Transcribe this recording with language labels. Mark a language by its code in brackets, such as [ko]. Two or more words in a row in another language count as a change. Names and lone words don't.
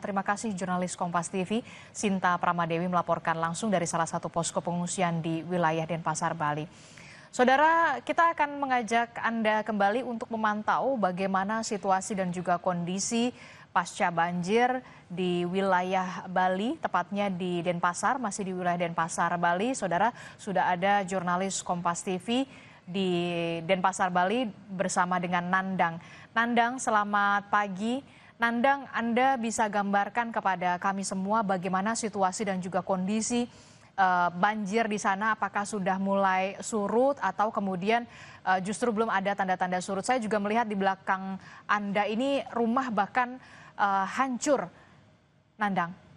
[id] Terima kasih jurnalis Kompas TV Sinta Pramadewi melaporkan langsung dari salah satu posko pengungsian di wilayah Denpasar, Bali. Saudara, kita akan mengajak Anda kembali untuk memantau bagaimana situasi dan juga kondisi pasca banjir di wilayah Bali, tepatnya di Denpasar, masih di wilayah Denpasar, Bali. Saudara, sudah ada jurnalis Kompas TV di Denpasar, Bali bersama dengan Nandang. Nandang, selamat pagi. Nandang, Anda bisa gambarkan kepada kami semua bagaimana situasi dan juga kondisi banjir di sana, apakah sudah mulai surut atau kemudian justru belum ada tanda-tanda surut. Saya juga melihat di belakang Anda ini rumah bahkan hancur, Nandang.